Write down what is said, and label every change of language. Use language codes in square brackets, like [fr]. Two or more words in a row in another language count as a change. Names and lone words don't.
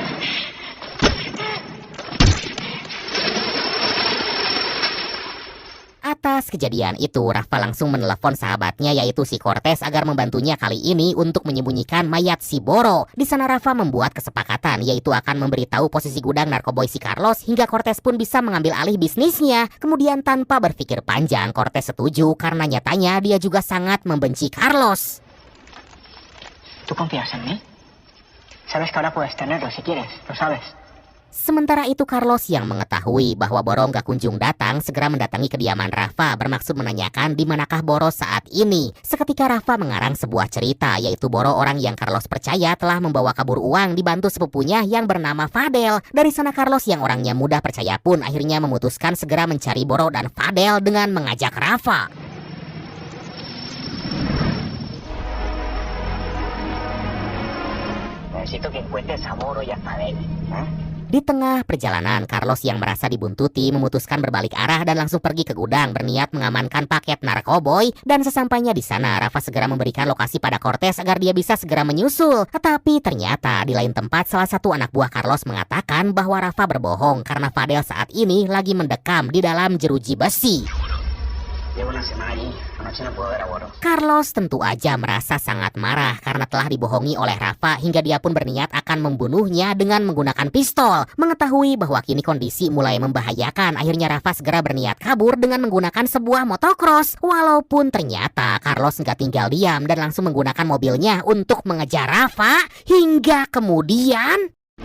[id] Atas kejadian itu, Rafa langsung menelepon sahabatnya yaitu si Cortez agar membantunya kali ini untuk menyembunyikan mayat si Boro. Di sana Rafa membuat kesepakatan yaitu akan memberitahu posisi gudang narkoboy si Carlos hingga Cortez pun bisa mengambil alih bisnisnya. Kemudian tanpa berpikir panjang, Cortez setuju karena nyatanya dia juga sangat membenci Carlos. [es] ¿Tú confías en mí? Sabes que ahora puedes tenerlo si quieres, lo sabes. [id] Sementara itu Carlos yang mengetahui bahwa Boro gak kunjung datang segera mendatangi kediaman Rafa bermaksud menanyakan di manakah Boro saat ini. Seketika Rafa mengarang sebuah cerita yaitu Boro orang yang Carlos percaya telah membawa kabur uang dibantu sepupunya yang bernama Fadel. Dari sana Carlos yang orangnya mudah percaya pun akhirnya memutuskan segera mencari Boro dan Fadel dengan mengajak Rafa. [es] necesito que encuentres a Boro y a Fadel. ¿Eh? [id] Di tengah perjalanan, Carlos yang merasa dibuntuti memutuskan berbalik arah dan langsung pergi ke gudang berniat mengamankan paket narkoboy. Dan sesampainya di sana, Rafa segera memberikan lokasi pada Cortez agar dia bisa segera menyusul. Tetapi ternyata di lain tempat salah satu anak buah Carlos mengatakan bahwa Rafa berbohong karena Fadel saat ini lagi mendekam di dalam jeruji besi. [es] Llevo una semana allí. Anoche no puedo ver a Boro. [id] Carlos tentu aja merasa sangat marah karena telah dibohongi oleh Rafa hingga dia pun berniat akan membunuhnya dengan menggunakan pistol. Mengetahui bahwa kini kondisi mulai membahayakan, akhirnya Rafa segera berniat kabur dengan menggunakan sebuah motocross. Walaupun ternyata Carlos nggak tinggal diam dan langsung menggunakan mobilnya untuk mengejar Rafa hingga kemudian...